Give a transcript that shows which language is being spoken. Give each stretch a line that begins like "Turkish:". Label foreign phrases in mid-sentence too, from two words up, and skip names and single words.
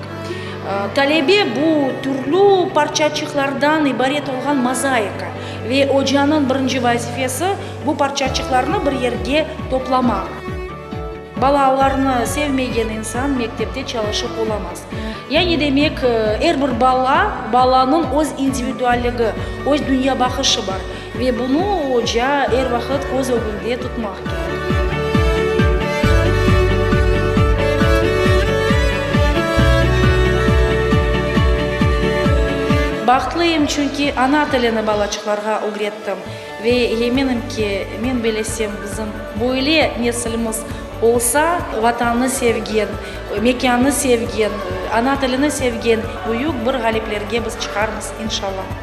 Crimean Tatar: Talebe bu türlü parçacıklardan ibaret olan mozaika ve hocanın birinci vazifesi bu parçacıklarını bir yerge toplamak. Balalarını sevmegen insan mektepte çalışıp olamaz. Yani demek her bir balanın öz individuallığı, öz dünya bakışı var ve bunu hoca her vakit göz önünde tutmak gerek. Бақытлıyım çünkü ana tilini balacıklarga öğrettim ve eminim ki men bilesem bizim böyle neslimiz olsa vatanını sevgen, mekanını sevgen, ana tilini sevgen büyük bir galiplerge biz çıkarmız inşallah.